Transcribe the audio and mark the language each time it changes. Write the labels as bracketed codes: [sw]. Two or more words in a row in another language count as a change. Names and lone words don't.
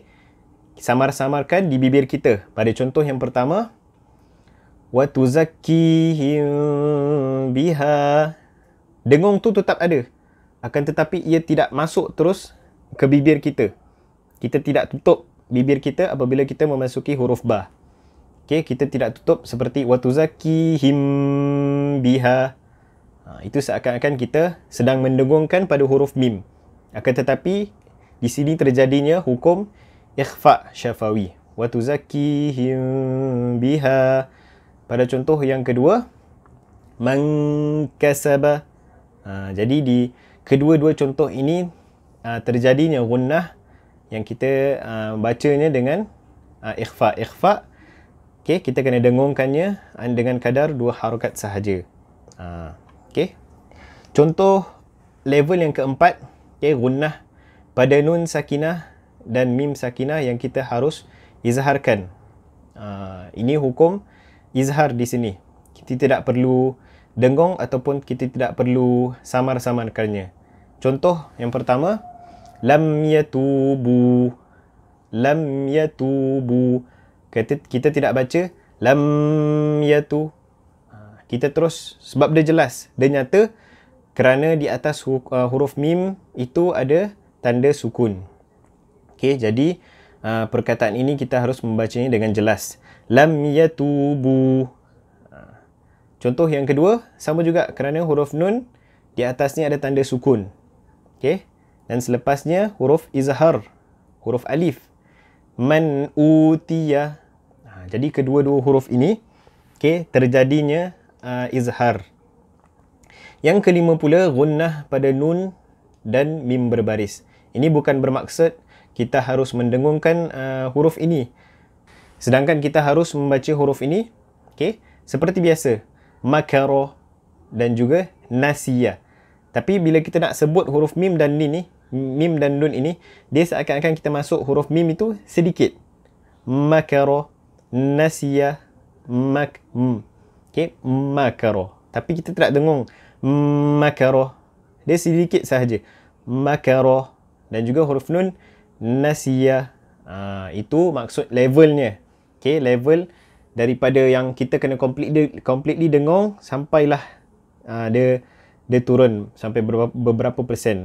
[ms] Samar-samarkan di bibir kita. Pada contoh yang pertama, [ar] وتزكيهم بها. [ms] Dengung tu tetap ada. Akan tetapi ia tidak masuk terus ke bibir kita. Kita tidak tutup bibir kita apabila kita memasuki huruf ba. Okey, kita tidak tutup seperti [ar] وتزكيهم بها. [ms] Itu seakan-akan kita sedang mendengungkan pada huruf mim. Akan tetapi di sini terjadinya hukum ikhfa syafawi. [ar] وتزكيهم بها. [ms] Pada contoh yang kedua, [ar] من كسب. [ms] Jadi di kedua-dua contoh ini terjadinya gunnah yang kita bacanya dengan ikhfa. Ikhfa, okay, kita kena dengungkannya dengan kadar 2 harakat sahaja. Okay. Contoh level yang keempat, okay, gunnah pada nun sakinah dan mim sakinah yang kita harus izharkan. Ini hukum izhar di sini. Kita tidak perlu dengung ataupun kita tidak perlu samar-samarkannya. Contoh yang pertama, [ar] لم يتوبوا. لم يتوبوا. [ms] Kita tidak baca [ar] لم يتو. [ms] Kita terus, sebab dia jelas, dia nyata kerana di atas huruf mim itu ada tanda sukun. Okey, jadi perkataan ini kita harus membacanya dengan jelas. [ar] لم يتوبوا. [ms] Contoh yang kedua, sama juga kerana huruf nun di atasnya ada tanda sukun. Okey, dan selepasnya huruf izhar, huruf alif. [ar] من أوتي. [ms] Jadi kedua-dua huruf ini, okey, terjadinya izhar. Yang kelima pula, gunnah pada nun dan mim berbaris. Ini bukan bermaksud kita harus mendengungkan huruf ini. Sedangkan kita harus membaca huruf ini, okay, seperti biasa. Makaro dan juga nasiya. Tapi bila kita nak sebut huruf mim dan nun ini, dia seakan-akan kita masuk huruf mim itu sedikit. [ar] مكر، نسي, okay, makaro. [ms] Tapi kita tidak dengung. Makaro. Dia sedikit sahaja. Makaro. Dan juga huruf nun nasiya. Itu maksud levelnya. Okay, level daripada yang kita kena completely dengung sampailah dia turun sampai beberapa persen.